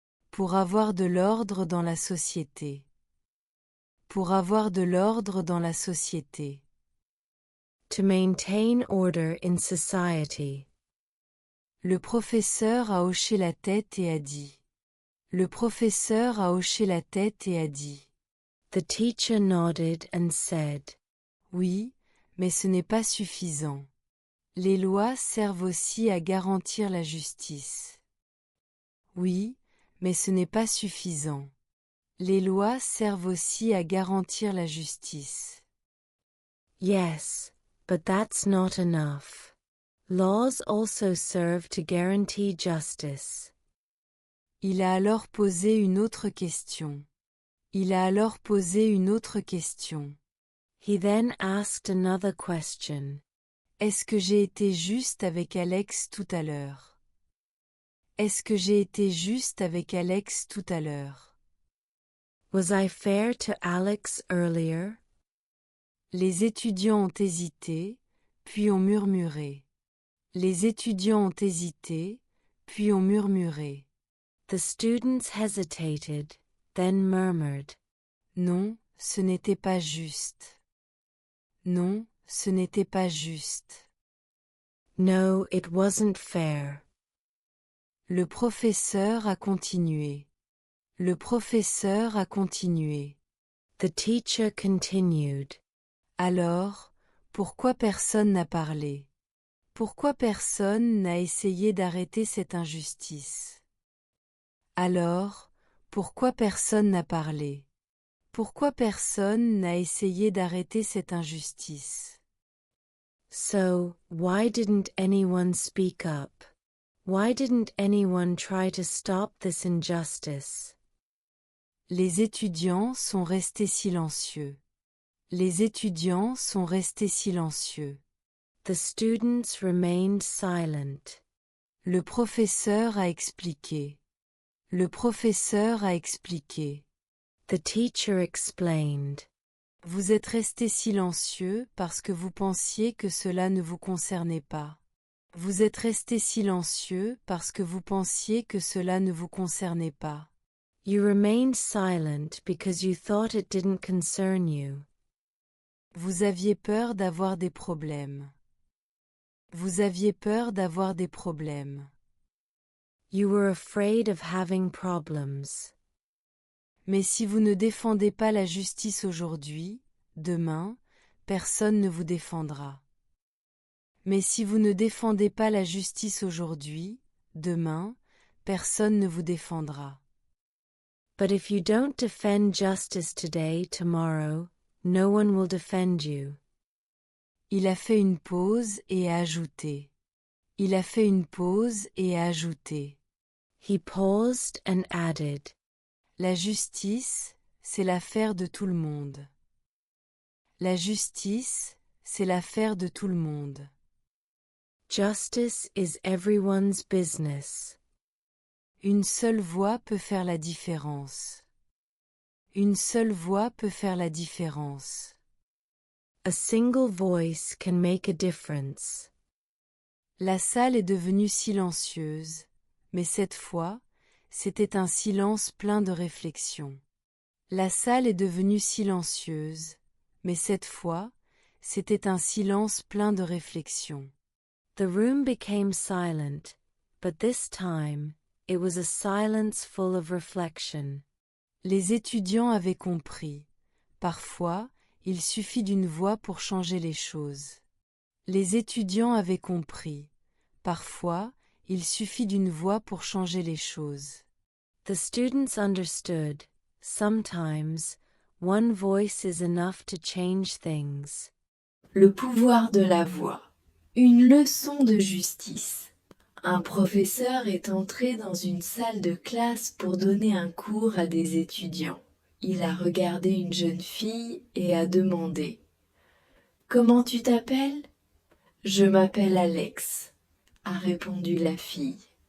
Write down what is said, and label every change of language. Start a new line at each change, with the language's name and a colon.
French: Pour avoir de l'ordre dans la société. Pour avoir de l'ordre dans la société.
English: To maintain order in society.
French: Le professeur a hoché la tête et a dit. Le professeur a hoché la tête et a dit.
English: The teacher nodded and said.
French: Oui, mais ce n'est pas suffisant. Les lois servent aussi à garantir la justice. Oui, mais ce n'est pas suffisant. Les lois servent aussi à garantir la justice.
English: Yes, but that's not enough. Laws also serve to guarantee justice.
French: Il a alors posé une autre question. Il a alors posé une autre question.
English: He then asked another question.
French: Est-ce que j'ai été juste avec Alex tout à l'heure? Est-ce que j'ai été juste avec Alex tout à l'heure?
English: Was I fair to Alex earlier?
French: Les étudiants ont hésité, puis ont murmuré. Les étudiants ont hésité, puis ont murmuré.
English: The students hesitated, then murmured.
French: Non, ce n'était pas juste. Non, ce n'était pas juste.
English: No, it wasn't fair.
French: Le professeur a continué. Le professeur a continué.
English: The teacher continued.
French: Alors, pourquoi personne n'a parlé? Pourquoi personne n'a essayé d'arrêter cette injustice? Alors, pourquoi personne n'a parlé? Pourquoi personne n'a essayé d'arrêter cette injustice?
English: So, why didn't anyone speak up? Why didn't anyone try to stop this injustice?
French: Les étudiants sont restés silencieux. Les étudiants sont restés silencieux.
English: The students remained silent.
French: Le professeur a expliqué. Le professeur a expliqué.
English: The teacher explained.
French: Vous êtes restés silencieux parce que vous pensiez que cela ne vous concernait pas. Vous êtes restés silencieux parce que vous pensiez que cela ne vous concernait pas.
English: You remained silent because you thought it didn't concern you.
French: Vous aviez peur d'avoir des problèmes. Vous aviez peur d'avoir des problèmes.
English: You were afraid of having problems.
French: Mais si vous ne défendez pas la justice aujourd'hui, demain, personne ne vous défendra. Mais si vous ne défendez pas la justice aujourd'hui, demain, personne ne vous défendra.
English: But if you don't defend justice today, tomorrow, no one will defend you.
French: Il a fait une pause et a ajouté. Il a fait une pause et a ajouté.
English: He paused and added.
French: La justice, c'est l'affaire de tout le monde. La justice, c'est l'affaire de tout le monde.
English: Justice is everyone's business.
French: Une seule voix peut faire la différence. Une seule voix peut faire la différence.
English: A single voice can make a difference.
French: La salle est devenue silencieuse, mais cette fois, c'était un silence plein de réflexion. La salle est devenue silencieuse, mais cette fois, c'était un silence plein de réflexion.
English: The room became silent, but this time, it was a silence full of reflection.
French: Les étudiants avaient compris. Parfois, il suffit d'une voix pour changer les choses. Les étudiants avaient compris. Parfois, il suffit d'une voix pour changer les choses.
English: The students understood. Sometimes, one voice is enough to change things.
French: Le pouvoir de la voix. Une leçon de justice. Un professeur est entré dans une salle de classe pour donner un cours à des étudiants. Il a regardé une jeune fille et a demandé « Comment tu t'appelles ?»« Je m'appelle Alex », a répondu la fille.